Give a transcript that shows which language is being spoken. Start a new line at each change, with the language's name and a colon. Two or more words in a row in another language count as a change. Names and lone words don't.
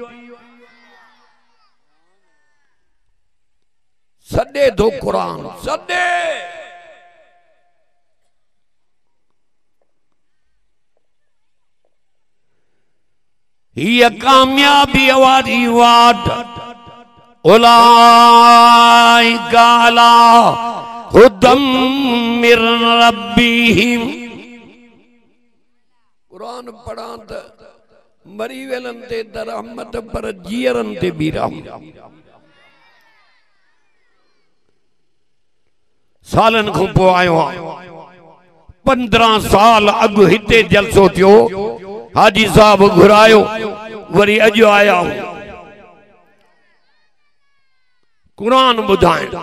Sindhi: सॾे थो कुरान सॾे।
Arabic: ये कामयाबी वारी वाट أولئك على هدى من ربهم.
Sindhi: कुरान पढ़ा त मरी वेलन ते त रहमत पर जीअरन ते भी रहमत। सालन को पोइ आयो 15 साल अगु हिते जलसो थियो हाजी साहब घुरायो वरी अज आया कुरान बुधाए।